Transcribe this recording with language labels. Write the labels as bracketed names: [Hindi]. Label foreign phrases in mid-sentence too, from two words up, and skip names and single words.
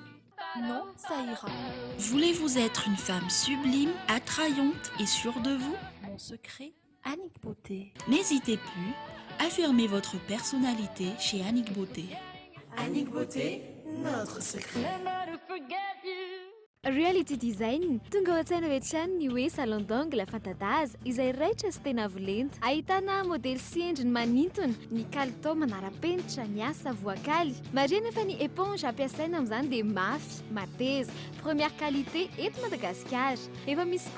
[French] Non, ça ira. Voulez-vous être une femme sublime, attrayante et sûre de vous? Mon secret, Annick Beauté. N'hésitez plus, affirmez votre personnalité chez Annick Beauté. Annick Beauté, notre secret. [Malagasy] Reality design tonga ao an-tsaina hoe trano ny hoe [French] salon d'angle [Malagasy] fantadaza izay raitra sy tena avolenta ahitana modely sy endriny manintona ny kalitao manara-penitra ny asa voakaly marina fa ny éponge ampiasaina amin'izany dia mafy mateza [French] première qualité [Malagasy] eto Madagasikara efa misy koa